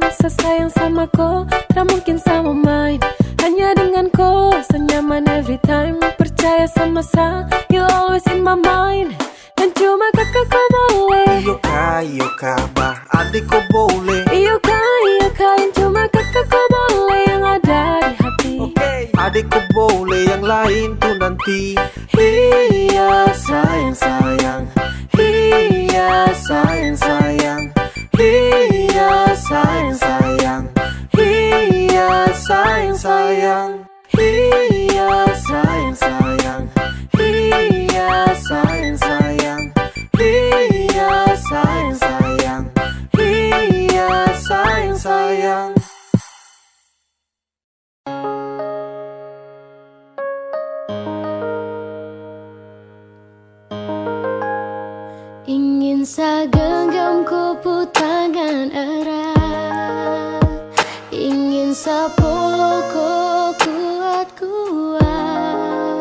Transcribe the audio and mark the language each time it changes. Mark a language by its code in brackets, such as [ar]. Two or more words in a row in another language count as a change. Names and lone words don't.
[ms] sayang sama kau, tak mungkin sama main. Hanya dengan kau, senyaman [en] every time. [ms] Percaya sama saya, [en] you always in my mind. [ms] Dan cuma kakak kau boleh. Iyo kah, bah adik kau boleh. Iyo kah, yang cuma kakak kau boleh. Yang ada di hati. Adik kau boleh, yang lain tuh nanti. Iya sayang sayang, iya sayang sayang, iya sayang sayang, iya sayang sayang, iya sayang sayang, iya sayang sayang, iya sayang sayang, iya sayang sayang. Ingin saya genggam kupu tangan erat, ingin saya peluk kau kuat-kuat.